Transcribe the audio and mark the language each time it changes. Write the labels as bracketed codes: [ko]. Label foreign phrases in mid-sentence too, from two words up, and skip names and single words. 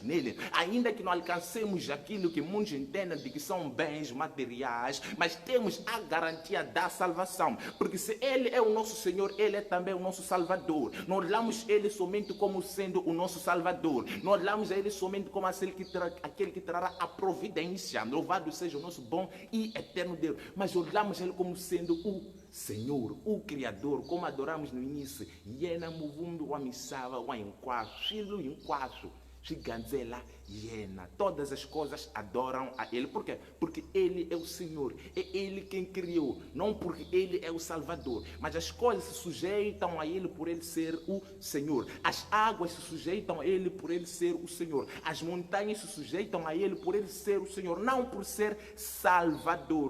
[pt] Ainda que não alcancemos aquilo aquilo que muitos entendem de que são bens materiais, mas temos a garantia da salvação, porque se Ele é o nosso Senhor, Ele é também o nosso Salvador. Não olhamos Ele somente como sendo o nosso Salvador, não olhamos a Ele somente como aquele que trará a providência, louvado seja o nosso bom e eterno Deus, mas olhamos Ele como sendo o Senhor, o Criador, como adoramos no início. [ts] Yena muvumbi wa misava wa hinkwaso, swilo hinkwaso swigandzela yena. [pt] Todas as coisas adoram a Ele. Por quê? Porque Ele é o Senhor, é Ele quem criou, não porque Ele é o Salvador, mas as coisas se sujeitam a Ele por Ele ser o Senhor. As águas se sujeitam a Ele por Ele ser o Senhor. As montanhas se sujeitam a Ele por Ele ser o Senhor, não por ser Salvador.